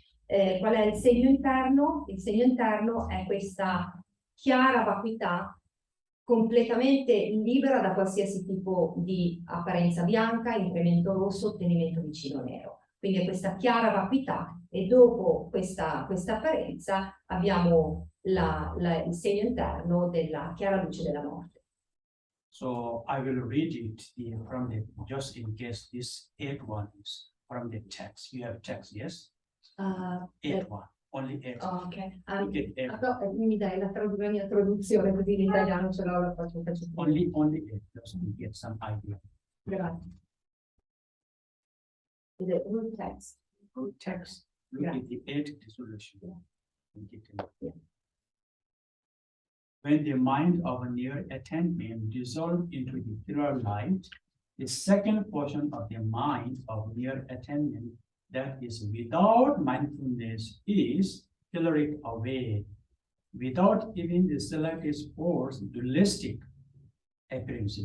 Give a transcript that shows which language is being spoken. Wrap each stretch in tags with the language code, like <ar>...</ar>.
<it>Qual è il segno interno? Il segno interno è questa chiara vacuità completamente libera da qualsiasi tipo di apparenza bianca, incremento rosso, ottenimento vicino nero. Quindi è questa chiara vacuità e dopo questa apparenza abbiamo il segno interno della chiara luce della morte.</it> <en>So I will read it from the, just in case this 8-1 is from the text. You have text, yes? 8-1. Only 8. Ok,</en> <it>Mi dai la mia traduzione così in italiano ce l'ho, la faccio.</it> <en>Only 8, just to get some idea.</en> <it>Grazie.</it> <en>The root text. Root text, look at the 8 dissolution. Yeah. When the mind of a near attainment dissolves into the clear light, the second portion of the mind of near attainment that is without mindfulness is cleared away, without even the slightest force, dualistic appearance.</en>